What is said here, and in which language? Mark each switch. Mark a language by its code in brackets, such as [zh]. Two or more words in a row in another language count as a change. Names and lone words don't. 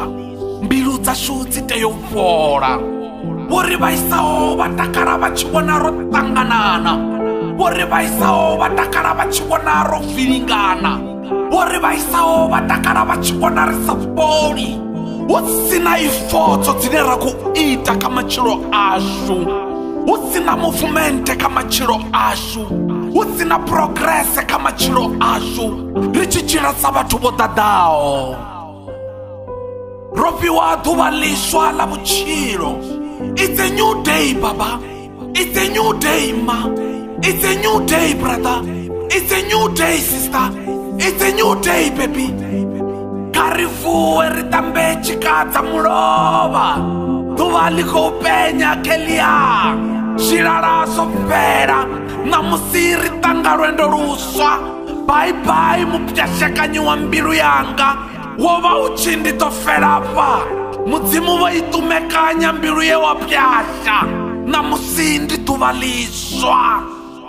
[ve] Mbilu dzashu dzi tea u fhola, vho ri vhaisaho vha takala vha tshi vhona ro ṱanganana, vho ri vhaisaho vha takala vha tshi vhona ro vilingana, vho ri vhaisaho vha takala vha tshi vhona ri sa fholi, hu sina ifodzo dzine ra khou ita kha matshilo ashu, hu sina movement kha matshilo ashu, hu sina progress kha matshilo ashu, ri tshi tshila sa vhathu vho ḓaḓaho. Ro fhiwa ḓuvha ḽiswa la vhutshilo. [en] It's a new day, Baba. It's a new day, Ma. It's a new day, brother. It's a new day, sister. It's a new day, baby. [ve] Karifuwe ri tambe tshika dza mulovha, ḓuvha ḽi khou penya kheḽia, zwilala zwo fhela, namusi ri ṱanga lwendo luswa. [en] Bye bye [ve] mupyashekanyi wa mbilu yanga, wo vha u tshi ndi ḓo fela fha, mudzimu vho i ṱumekanya mbilu ye wa pyasha, namusi ndi ḓuvha ḽiswa.